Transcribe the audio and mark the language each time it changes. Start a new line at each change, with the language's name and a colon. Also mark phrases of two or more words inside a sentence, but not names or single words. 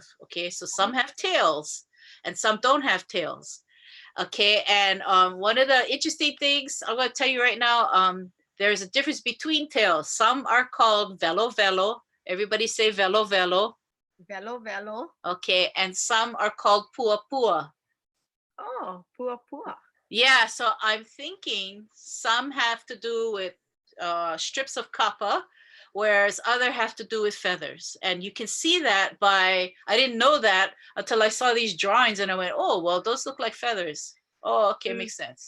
English: Okay, so some have tails and some don't have tails. Okay, and one of the interesting things I'm going to tell you right now, there's a difference between tails. Some are called velo velo. Everybody say velo velo. Velo velo. Okay, and some are called pua pua. Oh, pua pua. Yeah, so I'm thinking some have to do with strips of kapa, whereas other have to do with feathers. And you can see that by, I didn't know that until I saw these drawings and I went, oh, well, those look like feathers. Oh, okay, makes sense.